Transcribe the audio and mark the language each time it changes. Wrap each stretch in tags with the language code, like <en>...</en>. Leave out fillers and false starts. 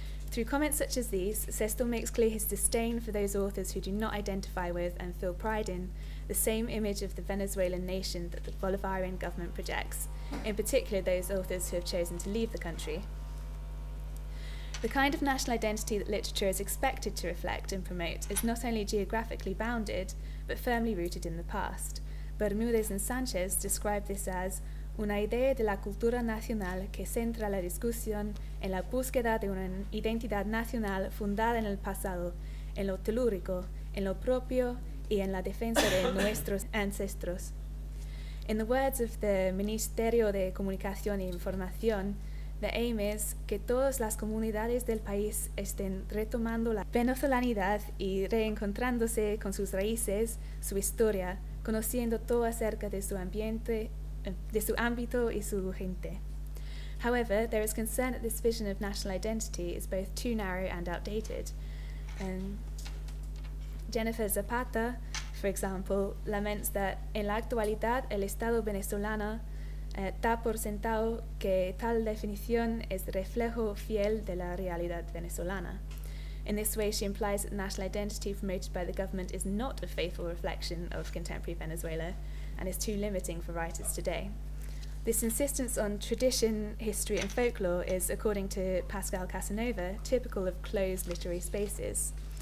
<en>Through comments such as these, Sesto makes clear his disdain for those authors who do not identify with and feel pride in the same image of the Venezuelan nation that the Bolivarian government projects, in particular those authors who have chosen to leave the country. The kind of national identity that literature is expected to reflect and promote is not only geographically bounded, but firmly rooted in the past.</en> <es>Bermúdez and Sánchez</es> <en>describe this as</en> <es>una idea de la cultura nacional que centra la discusión en la búsqueda de una identidad nacional fundada en el pasado, en lo telúrico, en lo propio y en la defensa de nuestros ancestros.</es> <en>In the words of the Ministerio de Comunicación e Información, the aim is</en> <es>que todas las comunidades del país estén retomando la venezolanidad y reencontrándose con sus raíces, su historia, conociendo todo acerca de su ambiente, de su ámbito y su gente.</es> <en>However, there is concern that this vision of national identity is both too narrow and outdated.</en> <es>Jennifer Zapata,</es> <en>for example, laments that</en> <es>en la actualidad el Estado venezolano da por sentado que tal definición es reflejo fiel de la realidad venezolana.</es> <en>In this way, she implies that national identity promoted by the government is not a faithful reflection of contemporary Venezuela and is too limiting for writers today. This insistence on tradition, history, and folklore is, according to Pascal Casanova, typical of closed literary spaces.</en>